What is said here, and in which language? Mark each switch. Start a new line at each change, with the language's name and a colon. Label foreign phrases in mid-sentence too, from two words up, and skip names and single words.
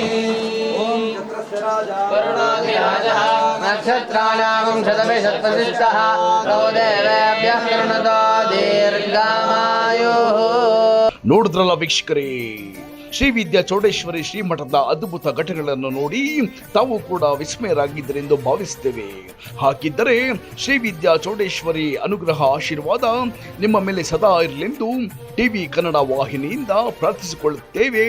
Sanskrit: ओम चत्रस्य राजा वरुणाधिराजः नक्षत्राणां शतभिषत्प्रतिष्ठः तौ देवेभ्यः कृणुतो दीर्घामायुः।
Kannada: ನೋಡಿದ್ರಲ್ಲ ವೀಕ್ಷಕರೇ, ಶ್ರೀ ವಿದ್ಯಾ ಚೌಡೇಶ್ವರಿ ಶ್ರೀಮಠದ ಅದ್ಭುತ ಘಟನೆಗಳನ್ನು ನೋಡಿ ತಾವು ಕೂಡ ವಿಸ್ಮಯರಾಗಿದ್ದರೆಂದು ಭಾವಿಸುತ್ತೇವೆ. ಹಾಗಿದ್ದರೆ ಶ್ರೀ ವಿದ್ಯಾ ಚೌಡೇಶ್ವರಿ ಅನುಗ್ರಹ ಆಶೀರ್ವಾದ ನಿಮ್ಮ ಮೇಲೆ ಸದಾ ಇರಲೆಂದು ಟಿವಿ ಕನ್ನಡ ವಾಹಿನಿಯಿಂದ ಪ್ರಾರ್ಥಿಸಿಕೊಳ್ಳುತ್ತೇವೆ.